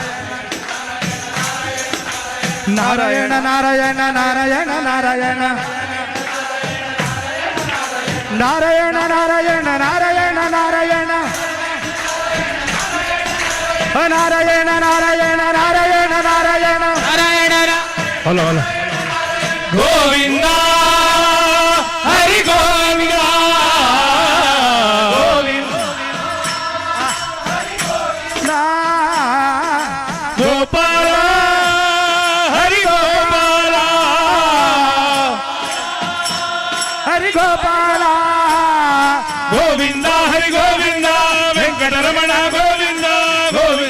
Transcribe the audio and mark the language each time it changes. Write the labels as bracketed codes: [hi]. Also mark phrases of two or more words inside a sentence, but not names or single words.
[kn] ನಾರಾಯಣ ನಾರಾಯಣ ನಾರಾಯಣ ನಾರಾಯಣ ನಾರಾಯಣ ನಾರಾಯಣ ನಾರಾಯಣ ನಾರಾಯಣ ನಾರಾಯಣ ನಾರಾಯಣ ನಾರಾಯಣ ನಾರಾಯಣ ನಾರಾಯಣ ಹಲೋ ಹಲೋ ಗೋವಿಂದ ಹರಿ ಗೋವಿಂದ ಗೋಪಾಲ ಹರಿ ಗೋಪಾಲ ಹರಿ ಗೋಪಾಲ ಗೋವಿಂದ ಹರಿ ಗೋವಿಂದ ವೆಂಕಟರಮಣ ಗೋವಿಂದ ಗೋವಿಂದ